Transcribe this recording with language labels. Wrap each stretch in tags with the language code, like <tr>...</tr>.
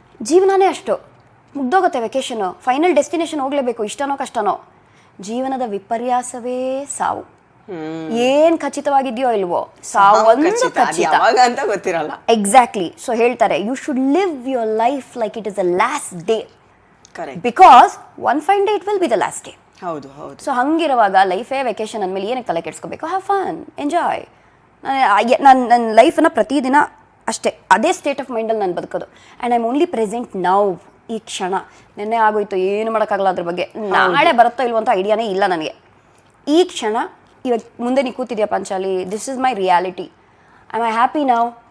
<kn>ಜೀವನನೇ ಅಷ್ಟು ಮುಗ್ದೋಗುತ್ತೆ vacation. Final destination ಹೋಗ್ಲೇಬೇಕು, ಇಷ್ಟನೋ ಕಷ್ಟನೋ. ಜೀವನದ ವಿಪರ್ಯಾಸವೇ ಸಾವು. ಏನ್ ಖಚಿತವಾಗಿದೆಯೋ ಇಲ್ವೋ, ಸಾವು ಒಂದು ಖಚಿತ ಅಂತ ಗೊತ್ತಿರಲ್ಲ. ಎಕ್ಸಾಕ್ಟ್ಲಿ. ಸೊ ಹೇಳ್ತಾರೆ,</kn> <en>You should live your life like it is the last day. Correct. Because one fine day it will be the last day.</en> <kn>ಹೌದು ಹೌದು. ಸೊ ಹಂಗಿರುವಾಗ ಲೈಫೇ ವೆಕೇಶನ್ ಅಂದಮೇಲೆ ಏನಕ್ಕೆ ತಲೆ ಕೆಡ್ಸ್ಕೋಬೇಕು?</kn> <en>Have fun, enjoy.</en> <kn>ನನ್ನ ಲೈಫನ್ನು ಪ್ರತಿದಿನ ಅಷ್ಟೇ ಅದೇ ಸ್ಟೇಟ್ ಆಫ್ ಮೈಂಡಲ್ಲಿ ನಾನು ಬದುಕೋದು.</kn> <en>and I am only present now,</en> <kn>ಈ ಕ್ಷಣ. ನೆನ್ನೆ ಆಗೋಯ್ತು, ಏನು ಮಾಡೋಕ್ಕಾಗಲ್ಲ ಅದ್ರ ಬಗ್ಗೆ. ನಾಳೆ ಬರುತ್ತೋ ಇಲ್ವೋ ಅಂತ ಐಡಿಯಾನೇ ಇಲ್ಲ ನನಗೆ. ಈ ಕ್ಷಣ ಇವಾಗ ಮುಂದೆ ನೀ ಕೂತಿದ್ಯಾ Panchali,</kn> <en>This is my reality. Am I happy now?</en>